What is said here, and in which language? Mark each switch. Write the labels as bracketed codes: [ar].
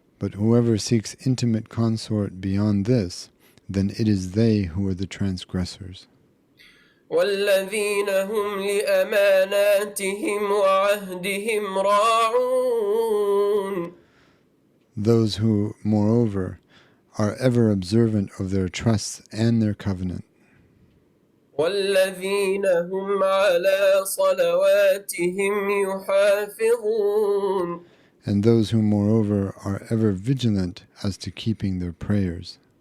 [en] But whoever seeks intimate consort beyond this, then it is they who are the transgressors. [ar] والذين هم لأماناتهم وعهدهم راعون. [en] Those who, moreover, are ever observant of their trusts and their covenant. [ar] والذين هم على صلواتهم يحافظون. [en] And those who, moreover, are ever vigilant as to keeping their prayers.